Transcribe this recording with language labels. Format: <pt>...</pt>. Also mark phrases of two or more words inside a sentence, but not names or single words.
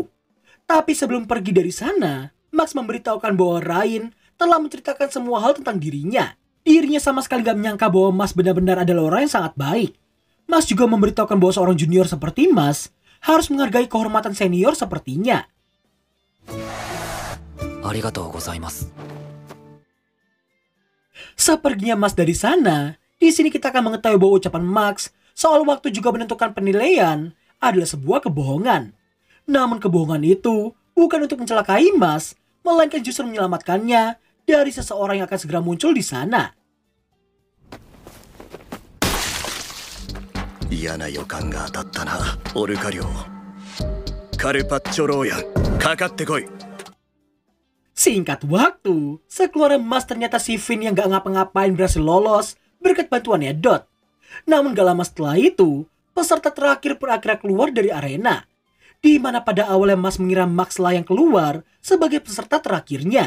<id>Tapi sebelum pergi dari sana, Max memberitahukan bahwa Rain telah menceritakan semua hal tentang dirinya. Dirinya sama sekali gak menyangka bahwa Mas benar-benar adalah orang yang sangat baik. Mas juga memberitahukan bahwa seorang junior seperti Mas harus menghargai kehormatan senior sepertinya.</id> <ja>ありがとうございます.</ja> <id>Seperginya Mas dari sana, di sini kita akan mengetahui bahwa ucapan Max soal waktu juga menentukan penilaian adalah sebuah kebohongan. Namun kebohongan itu bukan untuk mencelakai Mas, melainkan justru menyelamatkannya dari seseorang yang akan segera muncul di sana.</id> <ja>嫌な予感が当たったな、オルカ領。カルパッチョローヤン、かかってこい。</ja> <id>Singkat waktu, sekeluarnya Mas ternyata si Finn yang gak ngapa-ngapain berhasil lolos berkat bantuannya Dot. Namun gak lama setelah itu, peserta terakhir berakhirnya keluar dari arena. Di mana pada awalnya Mas mengira Max lah yang keluar sebagai peserta terakhirnya.</id>